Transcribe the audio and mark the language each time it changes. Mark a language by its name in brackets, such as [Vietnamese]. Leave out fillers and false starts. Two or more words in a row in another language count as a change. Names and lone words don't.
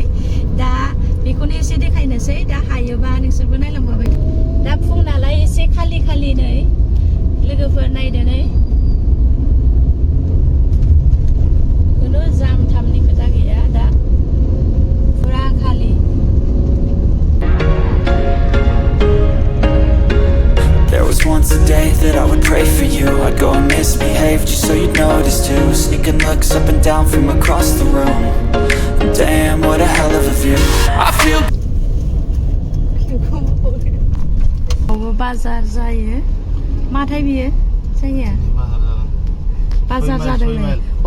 [Bodo] दा बेखौनो एसे देखायनोसै. दा हायोबा नोंसोरबो नायलांबाय. दा फुं नालाय एसे खालि खालिनै लोगोफोर नायदो नै खुनु जाम थामनि खोथा गैया. दा फुरा खालि. [English] There was once a day that I would pray for you. I'd go and misbehave just so you'd notice too. Sneaking looks up and down from across the room. And damn, what a hell of a view. I feel [Bodo] बाजार जायो. माथाय बियो जायो बाजार जादों.